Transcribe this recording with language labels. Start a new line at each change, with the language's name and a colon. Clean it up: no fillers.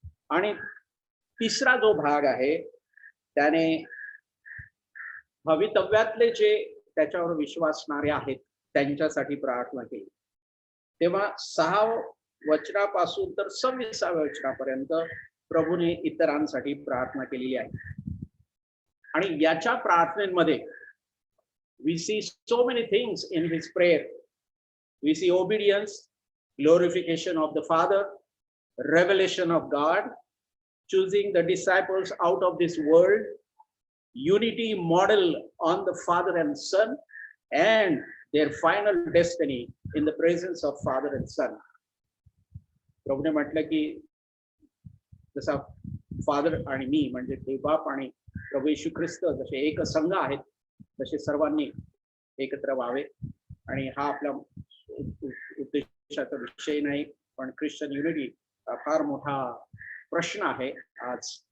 Marathi: आणि तिसरा जो भाग आहे त्याने भवितव्यातले जे त्याच्यावर विश्वासणारे आहेत त्यांच्यासाठी प्रार्थना केली. तेव्हा 6 वचनापासून तर 26व्या वचनापर्यंत प्रभूने इतरांसाठी प्रार्थना केलेली आहे. आणि याच्या प्रार्थनेमध्ये
English: We see so many things in his prayer. We see obedience, glorification of the Father, revelation of God, choosing the disciples out of this world, unity model on the Father and Son, and their final destiny in the presence of Father and Son.
Marathi: प्रभूने म्हटलं की जसा father आणि मी म्हणजे देवबाप आणि प्रभू येशू ख्रिस्त जसे एक संघ आहेत तसे सर्वांनी एकत्र व्हावे. आणि हा आपला उद्देशाचा विषय नाही, पण ख्रिश्चन युनिटी फार मोठा प्रश्न आहे आज.